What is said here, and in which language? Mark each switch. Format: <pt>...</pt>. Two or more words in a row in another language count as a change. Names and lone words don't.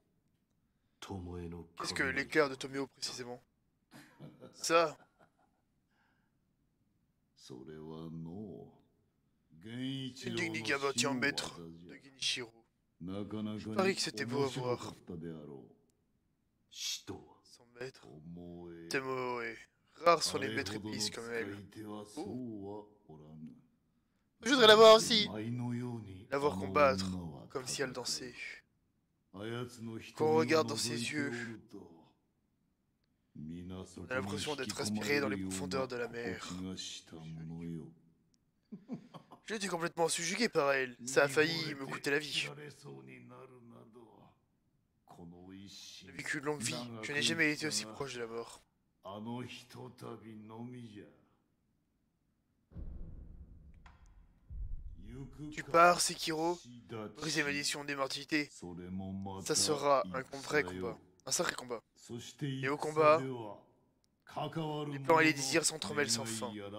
<fr>Qu'est-ce que l'éclair de Tomeo précisément? Ça? Une technique inventie en maître de Genichiro. Je parie que c'était beau à voir.</fr> <ja>使徒は</ja> <fr>Son maître.</fr> <ja>思え</ja> <fr>Tomoe. Rares sont les</fr> <ja>あれ</ja> <fr>maîtres</fr> <ja>ほどの</ja> <fr>épices</fr> <ja>使</ja> <fr>comme</fr> <ja>い</ja> <fr>elle.</fr> <ja>手はそうはおらぬ</ja> <fr>Je voudrais la voir aussi.</fr> <ja>舞のように</ja> <fr>La voir</fr> <ja>あの</ja> <fr>combattre.</fr> <ja>女は</ja> <fr>Comme si elle</fr> <ja>戦う</ja> <fr>dansait.</fr> <ja>あやつの瞳</ja> <fr>Qu'on</fr> <ja>を</ja> <fr>regarde dans</fr> <ja>覗</ja> <fr>ses</fr> <ja>いて</ja> <fr>yeux.</fr> <ja>おると皆そ</ja> <fr>On</fr> <ja>こ</ja> <fr>a</fr> <ja>に</ja> <fr>l'impression</fr> <ja>引</ja> <fr>d'être</fr> <ja>き込</ja> <fr>aspiré</fr> <ja>ま</ja> <fr>dans</fr> <ja>れ</ja> <fr>les</fr> <ja>るよう</ja> <fr>profondeurs</fr> <ja>な</ja> <fr>de la</fr> <ja>心</ja> <fr>mer.</fr> <ja>地がしたものよ</ja> <fr>J'ai été complètement subjugué par elle. Ça a failli me coûter la vie.</fr> <ja>見惚れて切られそうになるなどこの一心</ja> <fr>J'ai vécu une longue vie. Je n'ai jamais été aussi proche de la mort.</fr> <ja>あのひとたびのみじゃ</ja> <fr>Tu pars, Sekiro. Briser ma mission d'immortalité. Ça sera un vrai combat. Un sacré combat. Et au combat, les plans et les désirs s'entremêlent sans fin.</fr>